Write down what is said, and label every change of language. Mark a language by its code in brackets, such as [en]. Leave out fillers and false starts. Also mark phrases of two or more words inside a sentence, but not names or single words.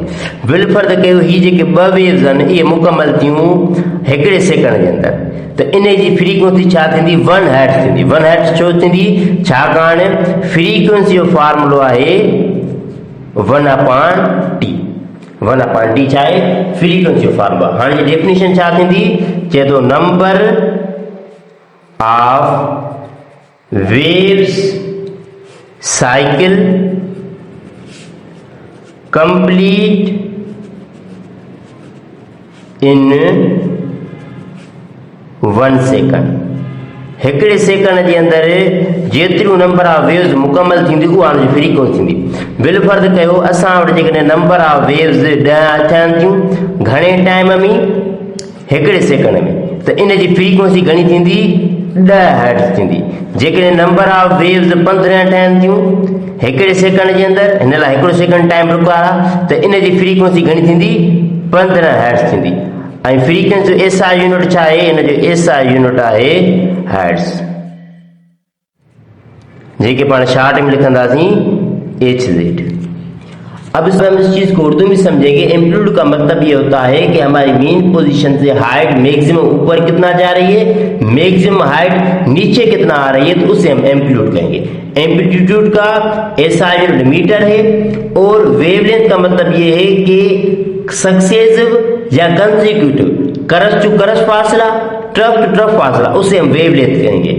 [sd] बिलफर्द कयो हीअ जेके ॿ वेव्स आहिनि इहे मुकमल थियूं हिकिड़े सेकंड जे अंदरि, त इन जी फ्रीक्वेंसी छा थींदी 1 हर्ट्ज़ थींदी। 1 हर्ट्ज़ छो थींदी, छाकाणि फ्रीक्वेंसी जो फॉर्मूलो आहे 1/T। 1/T छा आहे, फ्रीक्वेंसी जो फॉर्मूला। हाणे डेफिनेशन छा थींदी, चए थो [en] number of waves cycle complete in 1 second. [sd] हिकिड़े सेकंड जे अंदरि जेतिरियूं [en] number of waves [sd] मुकमल थींदी उहा हुनजी फ्रीक्वेंसी थींदी। बिलफर्द कयो असां वटि जेकॾहिं [en] number of waves [sd] 10 थियनि थियूं घणे टाइम में, हिकिड़े सेकंड में, त इन जी फ्रीक्वेंसी घणी थींदी 10 हर्ट्ज़ थींदी। जेकॾहिं [en] number of waves [sd] 15 ठहनि थियूं हिकिड़े सेकंड जे अंदरि, हिन लाइ हिकिड़ो सेकंड [en] time require [sd] आहे, त इन जी फ्रीक्वेंसी घणी थींदी 15 हर्ट्ज़ थींदी। ऐं फ्रीक्वेंसी जो [en] SI unit [sd] छा आहे, हिन जो [en] SI unit [sd] आहे हर्ट्ज़, जेके पाण शॉर्ट में लिखंदासीं HZ। [ur] اب ہم اس چیز کو اردو میں سمجھیں گے۔ ایمپلیٹیوڈ کا مطلب یہ ہوتا ہے کہ ہماری [en] main position [ur] سے ہائٹ میکسیمم اوپر کتنا جا رہی ہے, [en] maximum height [ur] نیچے کتنا آ رہی ہے، تو اسے ہم ایمپلیٹیوڈ کہیں گے. ایمپلیٹیوڈ کا [en] SI unit [ur] میٹر ہے، اور ویولینتھ کا مطلب یہ ہے کہ سکسیسو یا [en] consecutive crest to crest [ur] فاصلہ, [en] trough to trough [ur] فاصلہ، اسے ہم ویولینتھ کہیں گے.